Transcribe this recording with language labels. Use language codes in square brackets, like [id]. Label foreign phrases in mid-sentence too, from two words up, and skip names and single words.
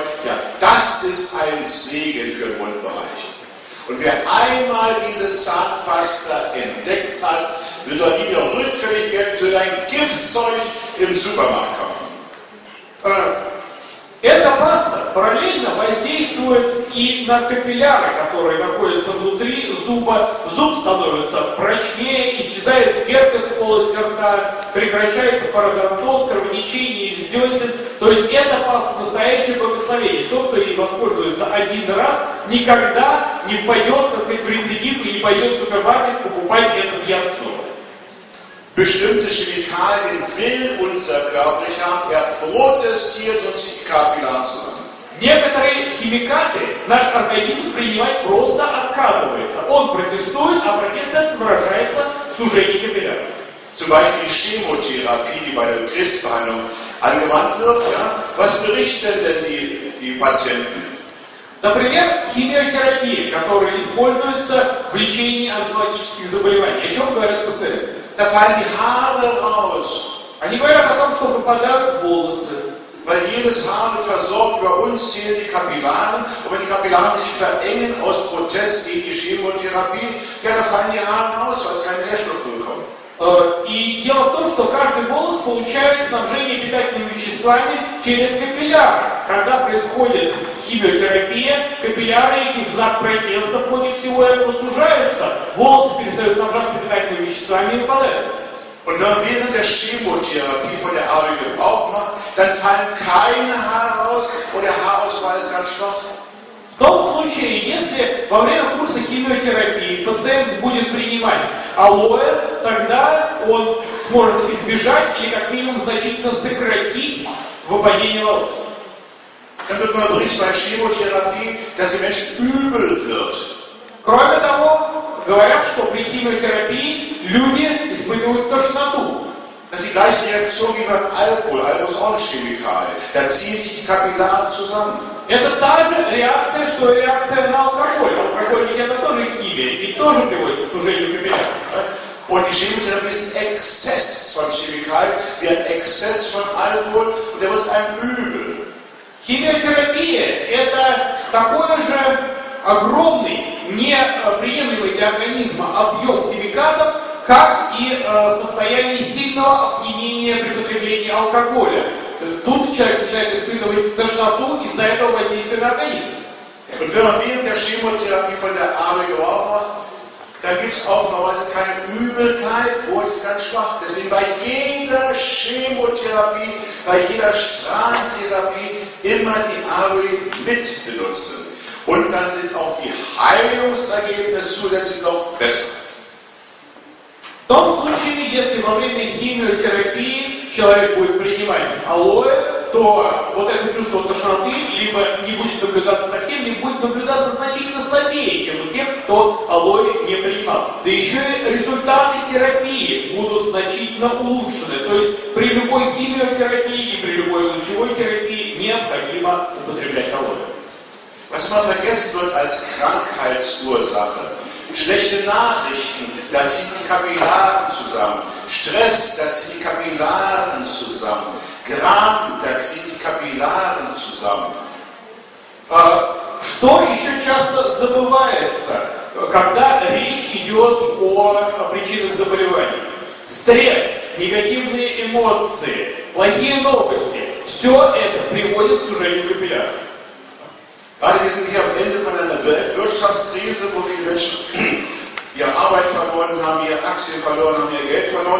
[de] Ja, das ist ein Segen für den Mundbereich. Und wer einmal diese Zahnpasta entdeckt hat, wird doch nie mehr rückfällig werden, für ein Giftzeug im Supermarkt kaufen. [ru] Эта паста параллельно воздействует и на капилляры, которые находятся внутри зуба. Зуб становится прочнее, исчезает герпес в полости рта, прекращается пародонтоз, кровотечение из десен. То есть эта паста настоящее благословение. Тот, кто ей воспользуется один раз, никогда не впадет, так сказать, в рецидив и не пойдет в супермаркет покупать этот яд снова. [de] Bestimmte Chemikalien will unser Körper nicht haben, er protestiert und zieht die Kapillaren zusammen. [ru] Некоторые химикаты наш организм принимать просто отказывается. Он протестует, а протест этот выражается в сужении капилляров. [de] Zum Beispiel die Chemotherapie, die bei der Krebsbehandlung angewandt wird. Ja? Was berichten denn die Patienten? [ru] Например, химиотерапия, которая используется в лечении онкологических заболеваний. О чем говорят пациенты? [de] Da fallen die Haare raus. [ru] Они говорят о том, что выпадают волосы. [de] Weil jedes Haar wird versorgt, bei uns zählen die Kapillaren. Und wenn die Kapillaren sich verengen aus Protest gegen die Chemotherapie, ja, da fallen die Haare raus, weil es kein Nährstoff bekommt. [ru] И дело в том, что каждый волос получает снабжение питательными веществами через капилляры. Когда происходит химиотерапия, капилляры эти в знак протеста против всего этого сужаются, волосы перестают снабжаться питательными веществами и выпадают. [de] Und wenn man während der Chemotherapie von der Arbeit Gebrauch macht, dann fallen keine Haare raus und der Haarausfall ist ganz schwach. [ru] В том случае, если во время курса химиотерапии пациент будет принимать алоэ, тогда он сможет избежать или как минимум значительно сократить выпадение волос. [de] Dann wird man berichten bei Chemotherapie, dass der Mensch übel wird. [ru] Кроме того, говорят, что при химиотерапии люди испытывают тошноту. [de] Das ist die gleiche Reaktion wie beim Alkohol. Alkohol ist auch eine Chemikalie. Da ziehen sich die Kapillaren zusammen. [ru] Это та же реакция, что и реакция на алкоголь. Алкогольники это тоже химия и тоже приводит к сужению капилляров. [de] Und die Chemotherapie ist ein Exzess von Chemikalien, wie ein Exzess von Alkohol und der wird einem übel. [ru] Химиотерапия это такой же огромный неприемлемый для организма объем химикатов, как и состояние сильного опьянения при потреблении алкоголя. Тут человек начинает испытывать тошноту из-за этого воздействия на организм. [de] Und wenn man während der Chemotherapie von der Arme geraucht hat, dann gibt es auch normalerweise keine Übelkeit, ist ganz schwach. Deswegen bei jeder Chemotherapie, bei jeder Strahlentherapie immer die Aloe mit benutzen. Und dann sind auch die Heilungsergebnisse zusätzlich noch besser. [ru] В том случае, если во время химиотерапии человек будет принимать алоэ, то вот это чувство тошноты либо не будет наблюдаться совсем, либо будет наблюдаться значительно слабее, чем у тех, кто алоэ не принимал. Да еще и результаты терапии будут значительно улучшены. То есть при любой химиотерапии и при любой лучевой терапии необходимо употреблять алоэ. [de] Was immer vergessen wird als Krankheitsursache, schlechte Nachrichten, da ziehen die Kapillaren zusammen. Stress, da ziehen die Kapillaren zusammen. Gram, da ziehen die Kapillaren zusammen. [ru] Что еще часто забывается, когда речь идет о причинах заболеваний? Стресс, негативные эмоции, плохие новости. Все это приводит к сужению капилляров. [de] Gerade wir sind hier am Ende von einer Weltwirtschaftskrise, wo viele Menschen ihre Arbeit verloren haben, ihre Aktien verloren haben, ihr Geld verloren.